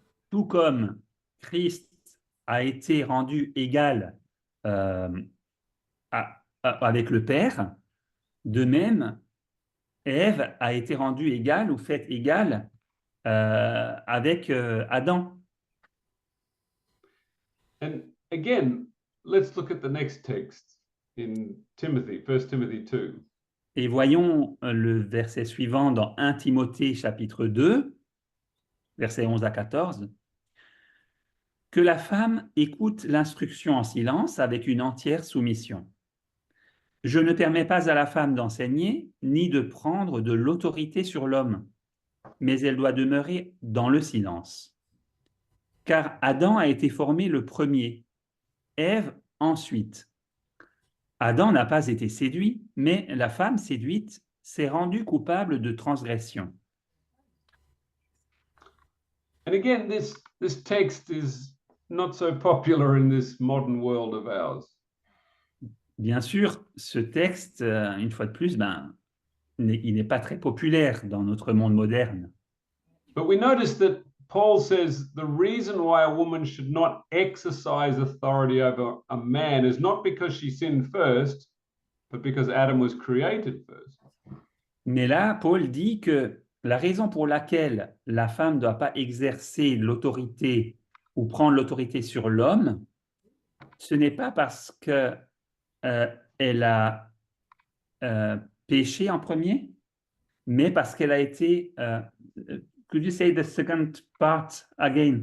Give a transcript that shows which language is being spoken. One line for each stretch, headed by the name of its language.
French: Tout comme Christ a été rendu égal avec le Père, de même, Ève a été rendue égale ou faite égale avec Adam.
English: And again, let's look at the next text in Timothy, 1 Timothy 2.
French: Et voyons le verset suivant dans 1 Timothée chapitre 2, versets 11 à 14. Que la femme écoute l'instruction en silence avec une entière soumission. Je ne permets pas à la femme d'enseigner ni de prendre de l'autorité sur l'homme, mais elle doit demeurer dans le silence. Car Adam a été formé le premier, Ève ensuite. Adam n'a pas été séduit, mais la femme séduite s'est rendue coupable de transgression.
English: And again, this text is not so popular in this modern world of ours.
French: Bien sûr, ce texte, une fois de plus, il n'est pas très populaire dans notre monde moderne.
English: But we notice that Paul says the reason why a woman should not exercise authority over a man is not because she sinned first, but because Adam was created first.
French: Mais là, Paul dit que la raison pour laquelle la femme ne doit pas exercer l'autorité ou prendre l'autorité sur l'homme, ce n'est pas parce que elle a péché en premier, mais parce qu'elle a été...
English: could you say the second part again?